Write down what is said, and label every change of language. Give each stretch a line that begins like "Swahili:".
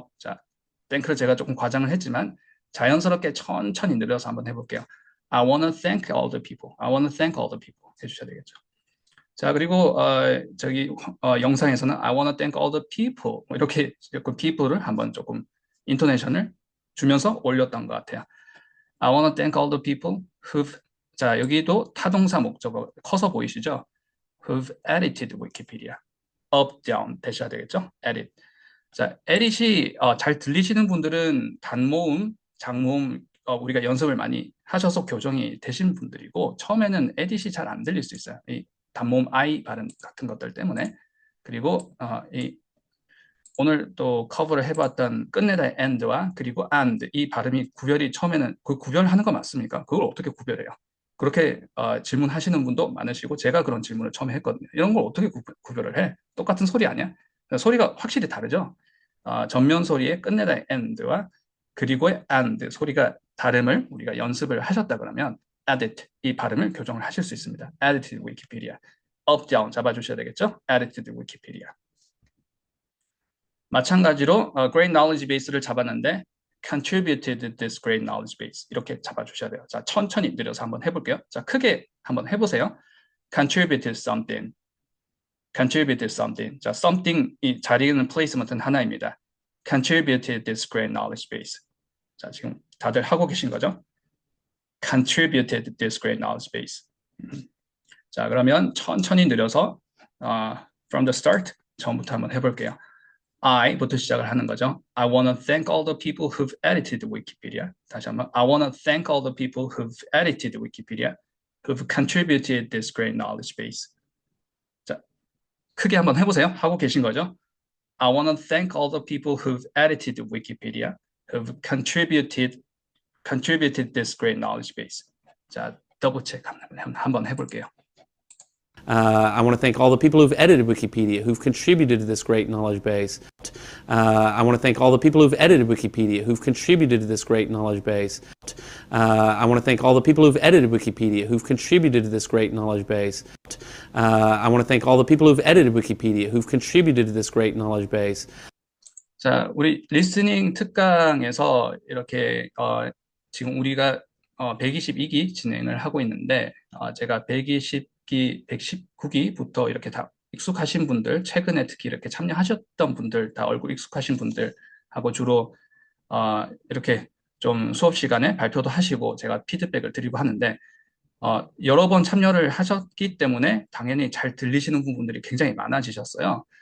Korean: 자, thank를 제가 조금 과장을 했지만 자연스럽게 천천히 늘려서 한번 해볼게요.
English: I wanna thank all the people. I wanna thank all the people
Korean: 해주셔야 되겠죠. 자, 그리고 영상에서는
English: I wanna thank all the people
Korean: 이렇게 그 people를 한번 조금 인토네이션을 주면서 올렸던 것 같아요.
English: I wanna thank all the people who've
Korean: 자, 여기도 타동사 목적어 커서 보이시죠?
English: Who've edited Wikipedia.
Korean: up, down 되셔야 되겠죠?
English: edit.
Korean: 자, edit이 잘 들리시는 분들은 단모음, 장모음 우리가 연습을 많이 하셔서 교정이 되신 분들이고 처음에는 edit이 잘 안 들릴 수 있어요. 이 단모음 I 발음 같은 것들 때문에. 그리고 오늘 또 커버를 해봤던 끝내다의 and와 그리고 and 이 발음이 구별이 처음에는 그 구별하는 거 맞습니까? 그걸 어떻게 구별해요? 그렇게 질문하시는 분도 많으시고 제가 그런 질문을 처음에 했거든요. 이런 걸 어떻게 구별을 해? 똑같은 소리 아니야? 소리가 확실히 다르죠? 전면 소리의 끝내다의 and와 그리고의 and 소리가 다름을 우리가 연습을 하셨다 그러면 edit 이 발음을 교정을 하실 수 있습니다.
English: edited Wikipedia.
Korean: up, down 잡아주셔야 되겠죠?
English: edited Wikipedia.
Korean: 마찬가지로 great knowledge base를 잡았는데
English: contributed this great knowledge base
Korean: 이렇게 잡아주셔야 돼요. 자, 천천히 느려서 한번 해볼게요. 자, 크게 한번 해보세요.
English: contributed something. contributed something.
Korean: 자, something 이 자리는 플레이스먼트는 하나입니다.
English: contributed this great knowledge base.
Korean: 자, 지금 다들 하고 계신 거죠?
English: contributed this great knowledge base.
Korean: 자, 그러면 천천히 느려서
English: from the start
Korean: 처음부터 한번 해볼게요. I부터 시작을 하는 거죠.
English: I want to thank all the people who've edited Wikipedia.
Korean: 다시 한번.
English: I want to thank all the people who've edited Wikipedia, who've contributed this great knowledge base.
Korean: 자, 크게 한번 해보세요. 하고 계신 거죠?
English: I want to thank all the people who've edited Wikipedia, who've contributed this great knowledge base.
Korean: 자, 더블 체크 한번 해볼게요.
English: I want to thank all the people who've edited Wikipedia, who've contributed to this great knowledge base. I want to thank all the people who've edited Wikipedia, who've contributed to this great knowledge base. I want to thank all the people who've edited Wikipedia, who've contributed to this great knowledge base. I want to thank all the people who've edited Wikipedia, who've contributed to this great knowledge base.
Korean: 자, 우리 리스닝 특강에서 이렇게 지금 우리가 122기 진행을 하고 있는데 제가 119기부터 이렇게 다 익숙하신 분들, 최근에 특히 이렇게 참여하셨던 분들, 다 얼굴 익숙하신 분들하고 주로 이렇게 좀 수업 시간에 발표도 하시고 제가 피드백을 드리고 하는데 여러 번 참여를 하셨기 때문에 당연히 잘 들리시는 부분들이 굉장히 많아지셨어요.